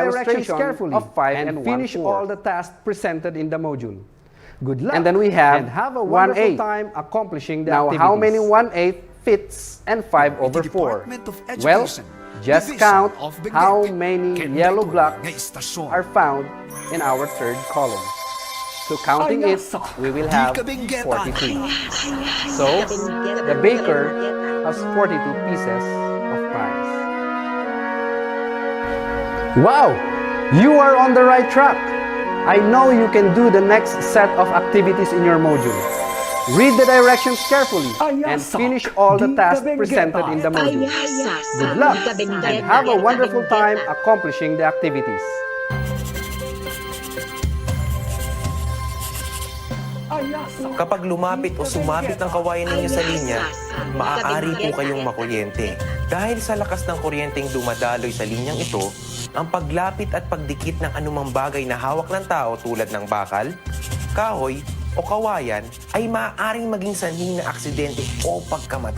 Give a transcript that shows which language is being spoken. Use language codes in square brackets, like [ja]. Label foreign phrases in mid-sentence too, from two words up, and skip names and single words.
[en] directions illustration carefully of 5 and and finish 1/4. all the tasks presented in the module. Good luck. And then we have and have a wonderful 1/8. time accomplishing the Now, activities. how many 1/8 fits and 5 over 4? Department of Well, Education, just Division count of Benguet. how many Ken yellow Beto, blocks [ilo] na istasyon. [en] are found in our third column. So counting it, we will have [ilo] Di Kabenguetan. [en] 42. So, the baker has 42 pieces of pies. Wow! You are on the right track. I know you can do the next set of activities in your module. Read the directions carefully and finish all the tasks presented in the module. Good luck and have a wonderful time accomplishing the activities. [tl] Kapag lumapit o sumapit ang kawayan ninyo sa linya, maaari po kayong makuryente. Dahil sa lakas ng kuryenteng dumadaloy sa linyang ito, ang paglapit at pagdikit ng anumang bagay na hawak ng tao tulad ng bakal, kahoy o kawayan ay maaaring maging sanhi ng aksidente o pagkamatay.